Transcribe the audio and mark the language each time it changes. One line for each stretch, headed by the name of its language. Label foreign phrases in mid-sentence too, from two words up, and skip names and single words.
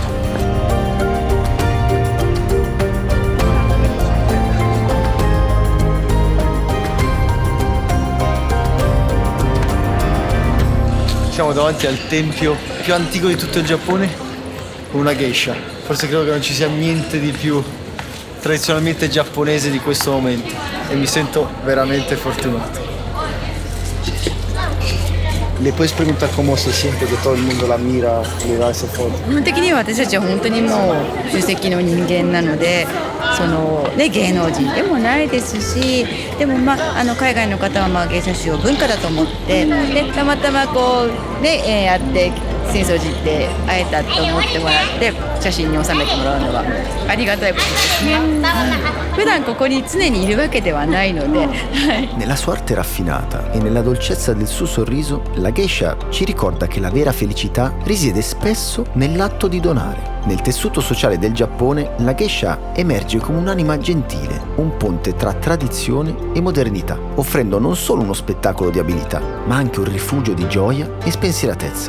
Italian: Siamo davanti al tempio più antico di tutto il Giappone con una geisha. Forse credo che non ci sia niente di più tradizionalmente giapponese di questo momento e mi sento veramente fortunato.
Spanish: Le puedes preguntar cómo se siente que todo el mundo la mira y le da esa foto?
Japanese: 基本的には私たちは本当にもう出席の人間なので、芸能人でもないですし、でも海外の方は芸者集を文化だと思って、でたまたまこうね、会って浅草寺って会えたと思ってもらって写真に収めてもらうのはありがたいことですね。普段ここに常にいるわけではないので。
Italian: Nella sua arte raffinata e nella dolcezza del suo sorriso, la geisha ci ricorda che la vera felicità risiede spesso nell'atto di donare. Nel tessuto sociale del Giappone, la geisha emerge come un'anima gentile, un ponte tra tradizione e modernità, offrendo non solo uno spettacolo di abilità, ma anche un rifugio di gioia e spensieratezza.